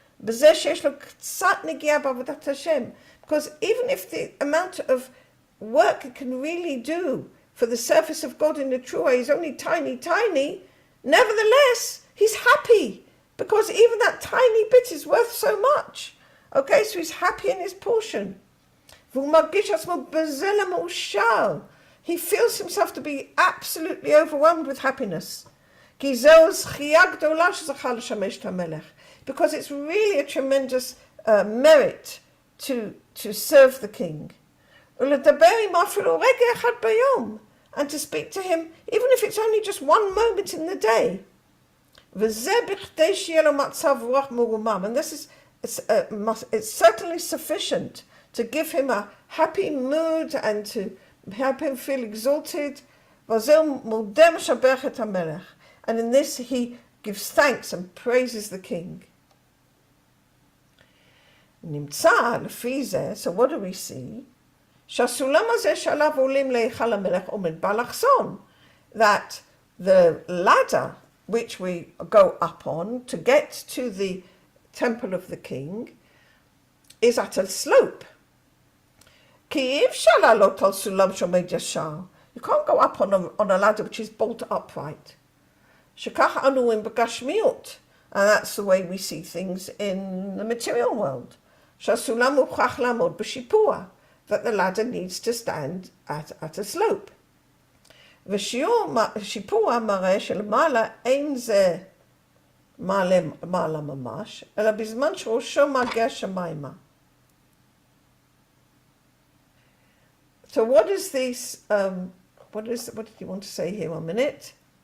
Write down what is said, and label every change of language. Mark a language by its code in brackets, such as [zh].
[en] Because even if the amount of work it can really do for the service of God in the true way is only tiny, nevertheless, he's happy, because even that tiny bit is worth so much. Okay, so he's happy in his portion. He feels himself to be absolutely overwhelmed with happiness. [he] כי זהו זכייה גדולה שזכה לשמש את המלך. [en] Because it's really a tremendous merit to serve the king. [he] ולדבר עמו אפילו רגע אחד ביום. [en] And to speak to him, even if it's only just one moment in the day. [he] וזה בכדי שיהיה לו מצב רוח מרומם. [en] And this is, it's certainly sufficient to give him a happy mood and to help him feel exalted. [he] וזהו מודה משבח את המלך. [en] And in this he gives thanks and praises the king. [he] נמצא לפי זה, [en] so what do we see? [he] שהסולם הזה שעליו עולים להיכל המלך עומד באלכסון. [en] That the ladder which we go up on to get to the temple of the king is at a slope. [he] כי אי אפשר לעלות על סולם שעומד ישר. [en] You can't go up on a ladder which is bolt upright. [he] שכך אנו רואים בגשמיות. [en] And that's the way we see things in the material world. [he] שהסולם מוכרח לעמוד בשיפוע. [en] That the ladder needs to stand at a slope. [he] ושיפוע מראה שלמעלה אין זה מעלה ממש, אלא בזמן שראשו מגיע שמיימה. [en] So what is this, what did you want to say here 1 minute?